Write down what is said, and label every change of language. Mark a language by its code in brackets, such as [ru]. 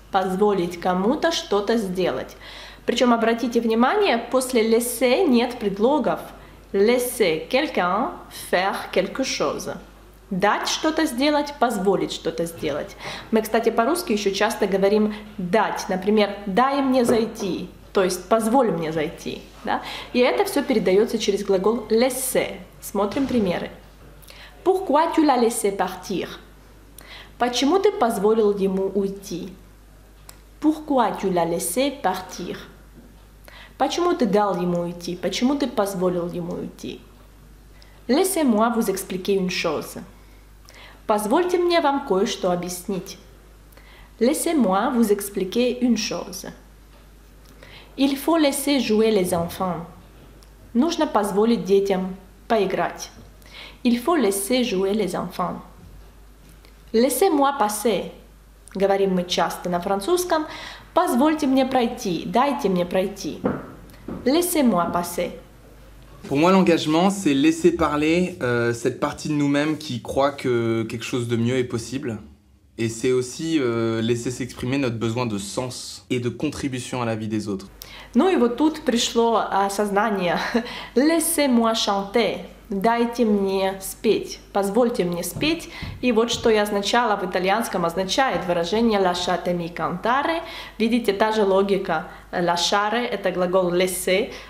[ru] Позволить кому-то что-то сделать. Причем, обратите внимание, после laisser нет предлогов. [fr] Laisser quelqu'un faire quelque chose. [ru] Дать что-то сделать, позволить что-то сделать. Мы, кстати, по-русски еще часто говорим дать. Например, дай мне зайти, то есть позволь мне зайти. Да? И это все передается через глагол laisser. Смотрим примеры. [fr] Pourquoi tu l'as laissé partir? [ru] Почему ты позволил ему уйти? [fr] Pourquoi tu l'as laissé partir? [ru] Почему ты дал ему уйти? Почему ты позволил ему уйти? [fr] Laissez-moi vous expliquer une chose. [ru] Позвольте мне вам кое-что объяснить. [fr] Laissez-moi vous expliquer une chose. Il faut laisser jouer les enfants. [ru] Нужно позволить детям поиграть. [fr] Il faut laisser jouer les enfants. Laissez-moi passer. [ru] Говорим мы часто на французском. Позвольте мне пройти, дайте мне пройти. [fr] Laissez-moi passer. Pour moi, l'engagement, c'est laisser parler cette partie de nous-mêmes qui croit que quelque chose de mieux est possible. Et c'est aussi laisser s'exprimer notre besoin de sens et de contribution à la vie des autres. [ru] Ну и вот тут пришло осознание. [fr] Laissez-moi chanter. [ru] Дайте мне спеть, позвольте мне спеть. И вот что я означала в итальянском, означает выражение [it] lasciatemi cantare. [ru] Видите, та же логика. Lasciare – это глагол laisser,